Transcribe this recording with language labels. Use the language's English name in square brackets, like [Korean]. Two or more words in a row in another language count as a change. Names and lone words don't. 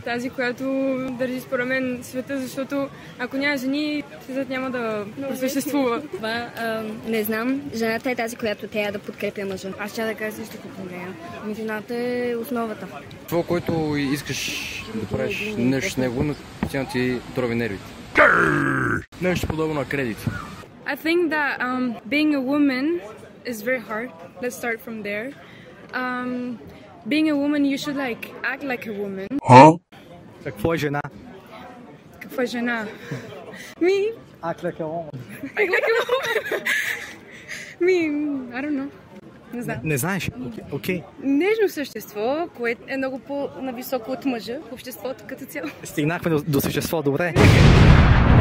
[Bulgarian] Тази, която държи според мен света, защото ако няма жени, светът няма да съществува. Това не знам. Жената е тази, която трябва да подкрепя мъжа. Аз ще да кажа също като нея. Жената е основата. това, което искаш да правиш нещо с него, но постоянно ти трови нервите. Нещо подобно на кредит. [English] I think that being a woman is very hard. Let's start from there. Being a woman, you should act like a woman. [Bulgarian] Какво е жена? Какво е жена? [English] Act like a woman. Act like a woman. I don't know. [Bulgarian] Не знам. Не знаеш? Окей. Нежно същество, което е много по-нависоко от мъжа в обществото като цяло. Стигнахме до същество, добре.